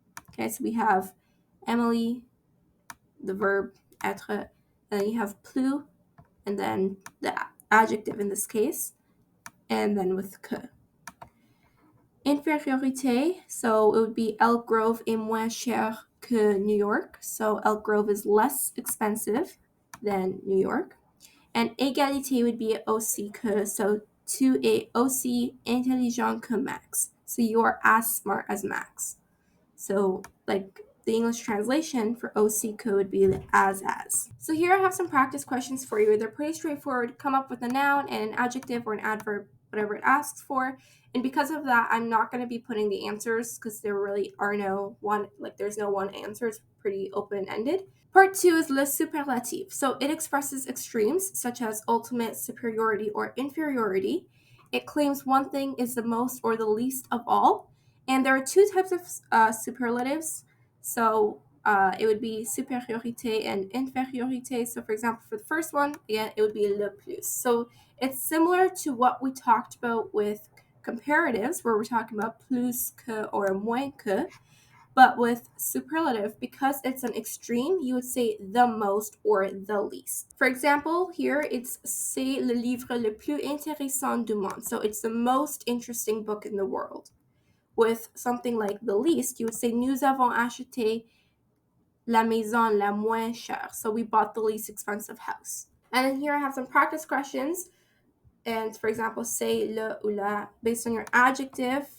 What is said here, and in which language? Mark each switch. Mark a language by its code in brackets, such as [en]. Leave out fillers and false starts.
[en] Okay, so we have Emily, the verb être, and then you have plus, and then the adjective in this case, and then with que. Infériorité, so it would be [fr] Elk Grove est moins cher que New York. [en] So Elk Grove is less expensive than New York. And [fr] égalité [en] would be [fr] aussi que, [en] so [fr] tu es aussi intelligent que Max. [en] So you are as smart as Max. So like the English translation for aussi que would be as. So here I have some practice questions for you. They're pretty straightforward. Come up with a noun and an adjective or an adverb, whatever it asks for. And because of that, I'm not going to be putting the answers because there really are no one, like there's no one answer. It's pretty open-ended. Part 2 is le superlatif. So it expresses extremes such as ultimate, superiority, or inferiority. It claims one thing is the most or the least of all. And there are two types of superlatives. So it would be supériorité and infériorité. So for example, for the first one, again, it would be le plus. So it's similar to what we talked about with comparatives, where we're talking about plus que or moins que. But with superlative, because it's an extreme, you would say the most or the least. For example, here it's [fr] c'est le livre le plus intéressant du monde. [en] So it's the most interesting book in the world. With something like the least, you would say [fr] nous avons acheté la maison la moins chère. [en] So we bought the least expensive house. And then here I have some practice questions. And for example, say le ou la based on your adjective.